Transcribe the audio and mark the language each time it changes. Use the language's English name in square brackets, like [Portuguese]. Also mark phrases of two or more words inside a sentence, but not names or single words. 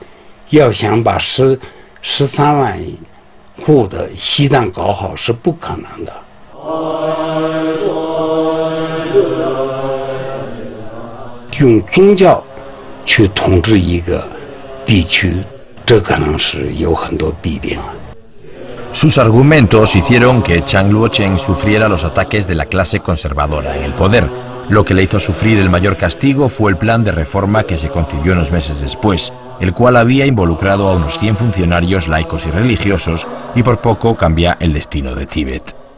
[Chinese] 要想把13万户的西藏搞好是不可能的。用宗教去统治一个地区，这可能是有很多弊病。 [Spanish] Sus argumentos hicieron que Chang Luo-Cheng sufriera los ataques de la clase conservadora en el poder. Lo que le hizo sufrir el mayor castigo fue el plan de reforma que se concibió unos meses después, el cual había involucrado a unos 100 funcionarios laicos y religiosos y por poco cambia el destino de Tíbet.